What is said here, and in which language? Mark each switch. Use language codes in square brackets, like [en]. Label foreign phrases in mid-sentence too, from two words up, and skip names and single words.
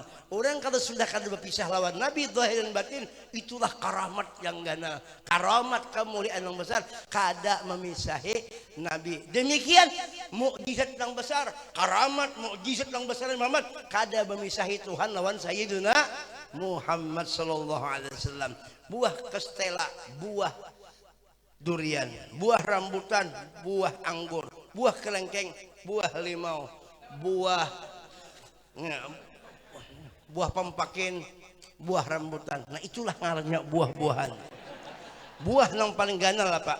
[bjn] Orang kalau sudah kada berpisah lawan Nabi zahir dan batin, itulah karamat yang ganal. Karamat kemuliaan yang besar, kada memisahi Nabi. Demikian mukjizat yang besar, karamat mukjizat yang besar Muhammad, kada memisahi Tuhan lawan Sayyidina Muhammad [ar] صلى الله عليه وسلم. [bjn] Buah kastela, buah durian, buah rambutan, buah anggur, buah kelengkeng, buah limau, buah pampakin, buah rambutan. Nah itulah ngarannya buah-buahan. Buah yang paling ganal apa?